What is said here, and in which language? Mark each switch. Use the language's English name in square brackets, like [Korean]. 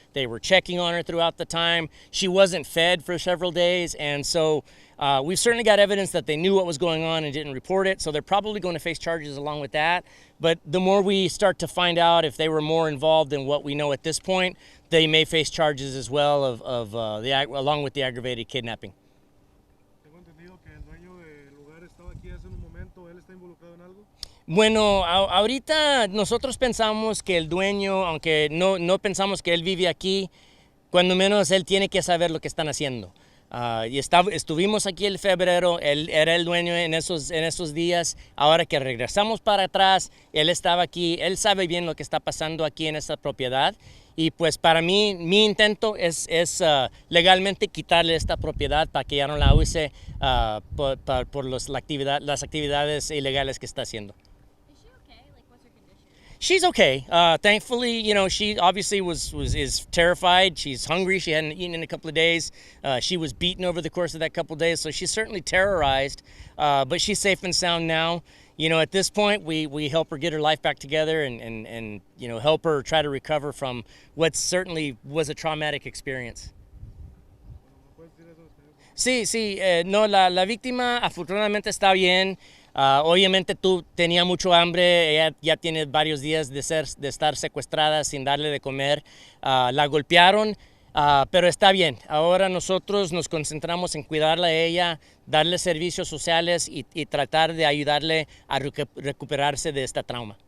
[English] They were checking on her throughout the time. She wasn't fed for several days, and so we've certainly got evidence that they knew what was going on and didn't report it, so they're probably going to face charges along with that. But the more we start to find out if they were more involved than what we know at this point, they may face charges as well along with the aggravated kidnapping. [Spanish] Tengo entendido que el dueño del lugar estaba aquí hace un momento. ¿Él está involucrado en algo? Bueno, ahorita nosotros pensamos que el dueño, aunque no pensamos que él vive aquí, cuando menos él tiene que saber lo que están haciendo. Estuvimos aquí en febrero, él era el dueño en esos días. Ahora que regresamos para atrás, él estaba aquí, él sabe bien lo que está pasando aquí en esta propiedad. Y pues para mí, mi intento es legalmente quitarle esta propiedad para que ya no la use por las actividades ilegales que está haciendo. [English] Is she okay? Like, what's her condition? She's okay. Thankfully, she obviously is terrified. She's hungry. She hadn't eaten in a couple of days. She was beaten over the course of that couple of days, so she's certainly terrorized. But she's safe and sound now. At this point, we help her get her life back together and help her try to recover from what certainly was a traumatic experience. [Spanish] ¿Puedes decir eso? Sí, no, la víctima afortunadamente está bien. Obviamente tenía mucho hambre, ella ya tiene varios días de estar secuestrada sin darle de comer. La golpearon, pero está bien. Ahora nosotros nos concentramos en cuidarla a ella, darle servicios sociales y tratar de ayudarle a recuperarse de esta trauma.